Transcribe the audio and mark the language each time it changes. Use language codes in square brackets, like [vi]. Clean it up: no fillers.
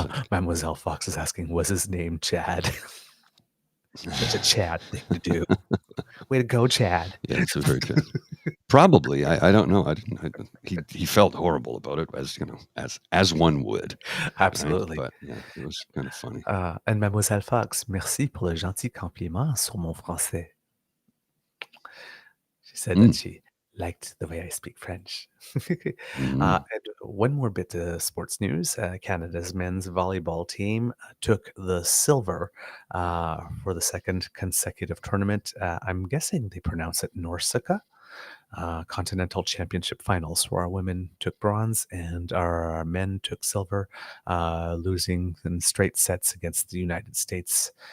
[en] Mademoiselle Fox is asking, was his name Chad? Such a Chad thing to do. Way to go, Chad. Yeah, it's a very Chad. Probably. I don't know. He felt horrible about it, as one would. Absolutely. Right? But yeah, it was kind of funny. [fr] And Mademoiselle Fox, merci pour le gentil compliment sur mon français. [en] She said that she liked the way I speak French. And one more bit of sports news. Canada's men's volleyball team took the silver for the second consecutive tournament. I'm guessing they pronounce it Norsika. Continental Championship finals, where our women took bronze and our men took silver, losing in straight sets against the United States.